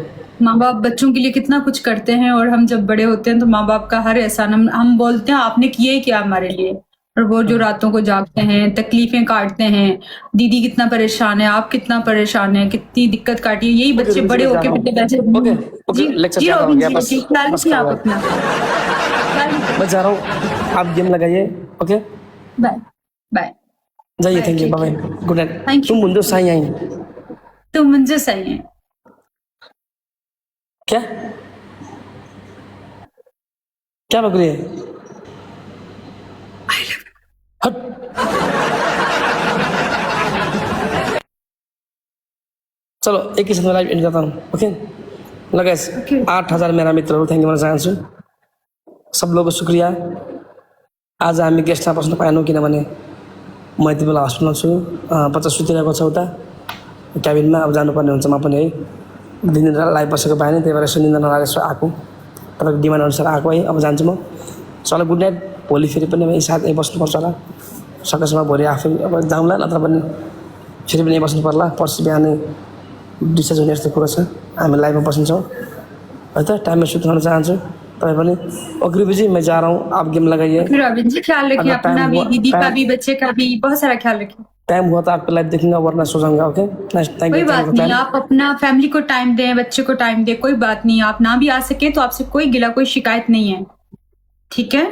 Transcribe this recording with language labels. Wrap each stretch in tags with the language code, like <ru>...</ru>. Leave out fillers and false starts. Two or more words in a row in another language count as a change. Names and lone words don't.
<hi>माँ बाप बच्चों के लिए कितना कुछ करते हैं, और हम जब बड़े होते हैं तो माँ बाप का हर एहसान हम बोलते हैं आपने किया ही क्या हमारे लिए, और वो जो रातों को जागते हैं, तकलीफें काटते हैं, दीदी कितना परेशान है, आप कितना परेशान है, कितनी दिक्कत काटी है, यही बच्चे बड़े होके फिर बैठे। ओके, लेक्चर ज़्यादा हो गया, बस आप अपना मैं जा रहा हूँ, आप गेम लगाइए। ओके</hi> <en>bye bye,</en> <hi>जाइए।</hi> <en>thank you, bye bye, good night. Thank you.</en> <hi>तुम मुझे सही आई तुम मुझे सही है। क्या क्या बक रही है? हट। चलो एक ही साथ में</hi> <en>live end</en> <hi>करता हूँ। ओके लगा 8000 मेरा मित्र,</hi> <en>thank you</en> <ne>भन्न चाहन्छु।</ne> <hi>सब लोगों को शुक्रिया।</hi> <ne>आज हामी गेस्टलाई बस्न पाएनौँ किनभने म यति बेला हस्पिटलमा छु। 50 सुतिरहेको छ उता क्याबिनमा। अब जानुपर्ने हुन्छ म पनि है, दिन लाइभ बसेको पाएन, त्यही भएर यसो निन्दा नलागेर यसो आएको, तपाईँको डिमान्ड अनुसार आएको है। अब जान्छु म। चलो</ne> <en>good night.</en> <ne>भोलि फेरि पनि यही साथ यहीँ बस्नुपर्छ होला, सकेसम्म भोलि आफै अब जाउँला, नत्र पनि फेरि पनि यहीँ बस्नु पर्ला। पर्सि बिहानै डिस्चार्ज हुने यस्तो कुरो छ, हामी लाइभमा बस्छौँ है त। टाइममा सुत्न चाहन्छु तपाईँ पनि।</ne> <hi>ओके जी, मैं जा रहा हूँ, आप गेम लगाइए। रविंद्र जी ख्याल रखिए अपना भी, दीदी का भी, बच्चे का भी, बहुत सारा ख्याल रखिए। टाइम हुआ तो आपको लाइव देखूंगा, वरना सो जाऊंगा।</hi> <en>okay thank</en> <hi>कोई</hi> <en>you.</en> <hi>बात नहीं, आप अपना फैमिली को टाइम दें, बच्चे को टाइम दें, कोई बात नहीं। आप ना भी आ सके तो आपसे कोई गिला, कोई शिकायत नहीं है, ठीक है?</hi>